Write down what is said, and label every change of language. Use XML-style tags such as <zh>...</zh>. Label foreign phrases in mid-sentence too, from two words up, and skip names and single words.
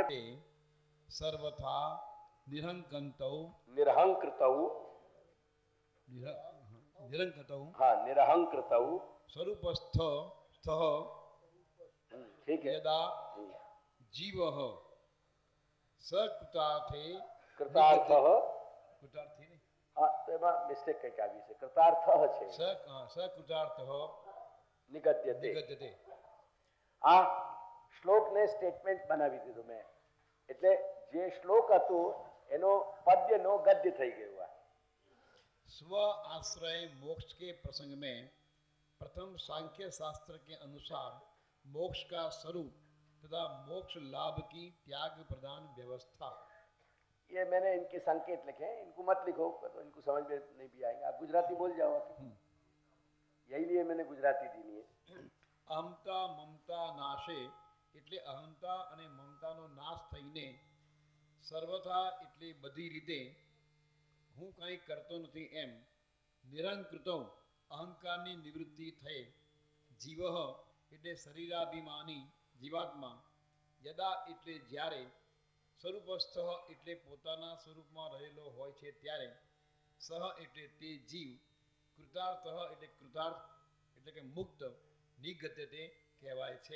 <sa>સર્વથા નિરહંકંતૌ નિરહંકૃતૌ, નિરંકતૌ, હા નિરહંકૃતૌ સ્વરૂપસ્થ</sa> <hi>ठीक है.</hi> <sa>यदा जीवः सकૃતાર્થે કૃતાર્થ,</sa> <gu>કૃતાર્થે નહીં, હા તો એમાં મિસ્ટેક કંઈક આવી છે, કૃતાર્થ છે,</gu> <sa>सकૃતાર્થ નિગદ્યતે. નિગદ્યતે.</sa> <gu>આ શ્લોકને સ્ટેટમેન્ટ બનાવી દીધું મેં, એટલે જે શ્લોક હતું એનો પદ્યનો ગદ્ય થઈ ગયું. આ</gu> <hi>स्व आश्रय मोक्ष के प्रसंग में प्रथम सांख्य शास्त्र के अनुसार मोक्ष का स्वरूप तथा मोक्ष लाभ की त्याग प्रदान व्यवस्था. ये मैंने इनके संकेत लिखे हैं, इनको मत लिखो तो इनको समझ में नहीं भी आएंगे. आप गुजराती बोल जाओ, यही लिए मैंने गुजराती दी नहीं है.</hi> <sa>અહંતા મમતા નાશે</sa> <gu>એટલે અહંતા અને મમતાનો નાશ થઈને સર્વથા એટલે બધી રીતે હું કંઈ કરતો નથી એમ નિરંકૃતો અહંકારની નિવૃત્તિ થઈ જીવ એટલે શરીરાભિમાની જીવાત્મા યદા એટલે જ્યારે સ્વરૂપસ્થ એટલે પોતાના સ્વરૂપમાં રહેલો હોય છે ત્યારે સહ એટલે તે જીવ કૃતાર્થ એટલે કૃતાર્થ એટલે કે મુક્ત નિગદ્યતે કહેવાય છે.</gu>